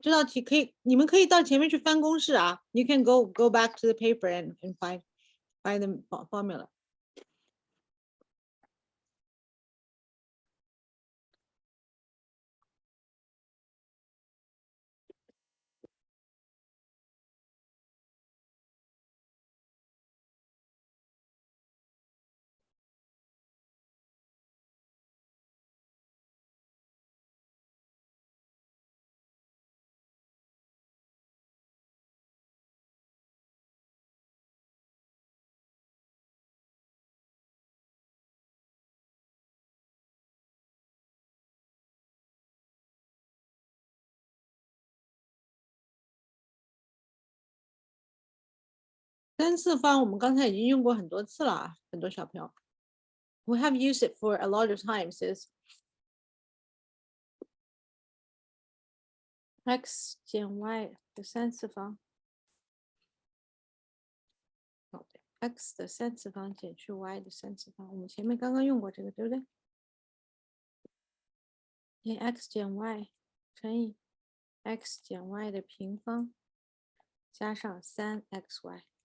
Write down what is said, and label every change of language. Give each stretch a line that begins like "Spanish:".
Chinese: 这道题可以，你们可以到前面去翻公式啊。
English: You can go back to the paper and find the formula.
Chinese: 三次方我们刚才已经用过很多次了啊，很多小朋友。
English: We have used it for a lot of times.
Chinese: Is x 减 y 的三次方。 x 的三次方减去 y 的三次方，我们前面刚刚用过这个，对不对？减 x 减 y 乘以 x 减 y 的平方加上3xy，